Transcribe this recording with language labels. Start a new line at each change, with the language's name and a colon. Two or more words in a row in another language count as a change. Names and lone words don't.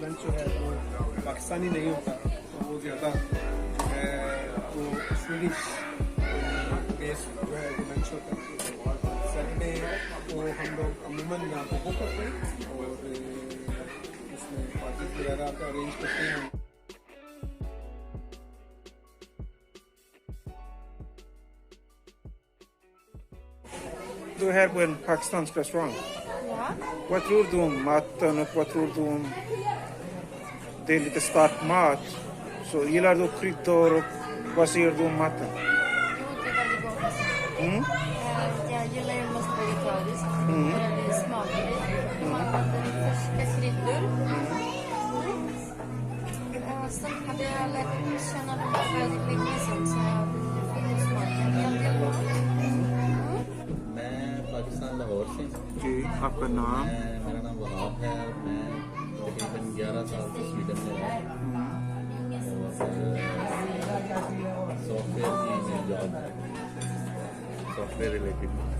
Urdu: لنچ جو ہے وہ پاکستانی نہیں ہوتا، تو وہ زیادہ جو ہے وہ
English: Swedish based
Urdu: جو ہے وہ لنچ ہوتا ہے. سیٹرڈے کو ہم لوگ عموماً یہاں پہ بک کرتے ہیں اور اس میں پارٹی وغیرہ کا ارینج کرتے ہیں.
Swedish: Du är här på en pakistansk restaurang. Ja. Vad tror du om maten och vad tror du om det är lite stark mat? Så gillar du kryddor och vad säger du om maten? Jo, det är väldigt gott. Mm? Jag gillar ju mest vegetariskt. Mm. För det är smakligt. Man använder färska kryddor. Sen hade jag lärt känna dem väldigt länge sedan så jag finner smaken väldigt bra.
Urdu: میں پاکستان لاہور سے ہوں. جی، آپ کا نام? میرا نام وہاب ہے اور میں تقریباً 11 سال سے سویڈن میں رہا اور سافٹ ویئر کی میری جاب ہے,
English: software related.